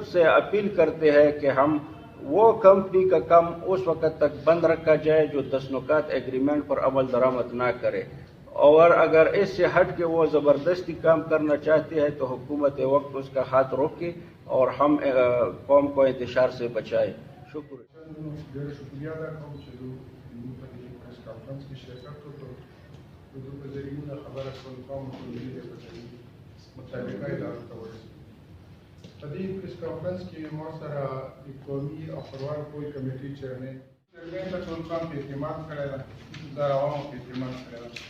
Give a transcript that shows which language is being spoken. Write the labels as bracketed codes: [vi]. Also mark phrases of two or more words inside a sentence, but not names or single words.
[ur] سے اپیل کرتے ہیں کہ ہم وہ کمپنی کا کام اس وقت تک بند رکھا جائے جو 10 نکات ایگریمنٹ پر عمل درآمد نہ کرے، اور اگر اس سے ہٹ کے وہ زبردستی کام کرنا چاہتے ہیں تو حکومت وقت اس کا ہاتھ روکے اور ہم قوم کو انتشار سے بچائے۔ شکریہ۔ [ps] کانفرنس کې شرکت وکړو د دوی په ذریعه موږ خبره کړو قوم ټولګي دی په ذریعه مطابقه ادارو ته ورسېږي. په دې پریس کانفرنس کې ما سره د قومي او خپلواک پوهې کمیټې چیرمن ته ټول قوم په اعتماد کړی ده، د عوامو په اعتماد کړی ده.